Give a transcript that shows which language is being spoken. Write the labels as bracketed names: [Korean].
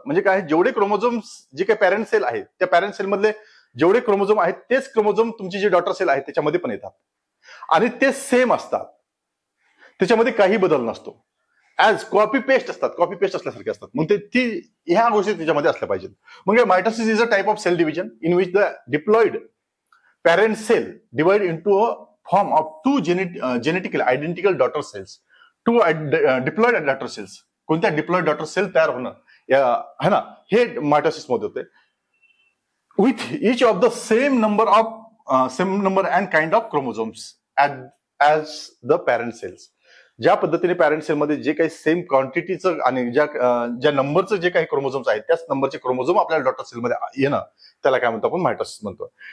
[Marathi] म्हणजे काय, जेवढे क्रोमोझोम्स जे काही पॅरेंट सेल आहेत त्या पॅरेंट सेल मधले जेवढे क्रोमोझोम आहेत तेच क्रोमोझोम तुमची जे डॉटर सेल आहे त्याच्यामध्ये पण येतात आणि ते सेम असतात, त्याच्यामध्ये काही बदल नसतो. ऍज कॉपी पेस्ट असतात, कॉपी पेस्ट असल्यासारखे असतात. मग ते ह्या गोष्टी त्याच्यामध्ये असल्या पाहिजेत. [English] मग mitosis is a type of cell division in which the diploid parent cell divide into a form of two genetically identical daughter cells. Two diploid daughter cells. [Marathi] कोणत्या डिप्लॉइड डॉटर सेल तयार होणं है ना, हे मायटोसिस मध्ये होते. [English] With each of the same number and kind of chromosomes as the parent cells. [Marathi] ज्या पद्धतीने पॅरेंट सेल मध्ये जे काही सेम क्वांटिटीचं आणि ज्या नंबरचं जे काही क्रोमोझोम्स आहेत त्याच नंबरचे क्रोमोझोम आपल्याला डॉटर सेल मध्ये येणं, त्याला काय म्हणतो आपण, मायटोसिस म्हणतो.